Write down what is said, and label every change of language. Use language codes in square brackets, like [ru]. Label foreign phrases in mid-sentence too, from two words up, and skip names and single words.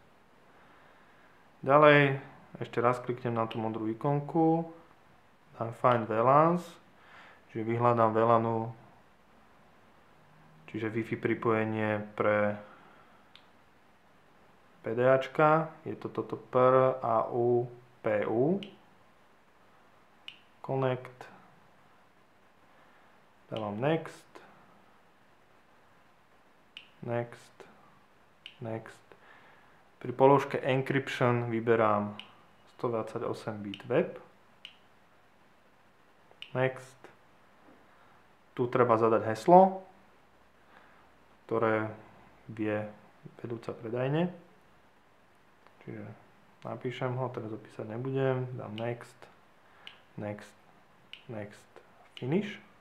[sk] Ďalej ešte raz kliknem na tú modrú ikonku, dám [en] Find VLANs, [sk] čiže vyhľadám VLANu, čiže Wi-Fi pripojenie pre PDAčka, je to toto PRAU PU, Connect, dávam [en] Next, Next, Next. [sk] Pri položke Encryption vyberám 128 bit web. Next. Tu treba zadať heslo, ktoré vie vedúca predajne. Čiže napíšem ho, teraz opísať nebudem, dám [en] Next, Next, Next, Finish.